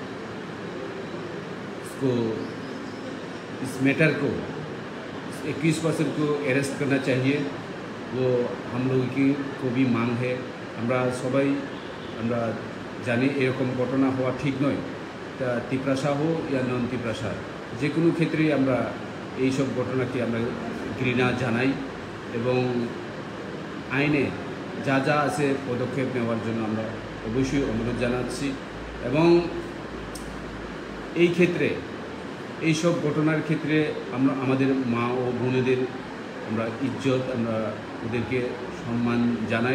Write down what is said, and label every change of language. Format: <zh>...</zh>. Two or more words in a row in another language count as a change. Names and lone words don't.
<hi>इसको इस मैटर को एक्यूज पर्सन को अरेस्ट करना चाहिए वो हम लोगों की को भी मांग है</hi> <bn>আমরা সবাই আমরা জানি এরকম ঘটনা হওয়া ঠিক নয় তিপ্রাসা হোক বা নন তিপ্রাসা যেকোনো ক্ষেত্রে আমরা এই সব ঘটনাকে আমরা ঘৃণা জানাই এবং আইনে যা যা আছে পদক্ষেপ নেওয়ার জন্য আমরা অবশ্যই অনুরোধ জানাচ্ছি এবং এই ক্ষেত্রে এই সব ঘটনার ক্ষেত্রে আমরা আমাদের মা ও বোনেদের আমরা ইজ্জত আমরা ওদেরকে সম্মান জানাই</bn>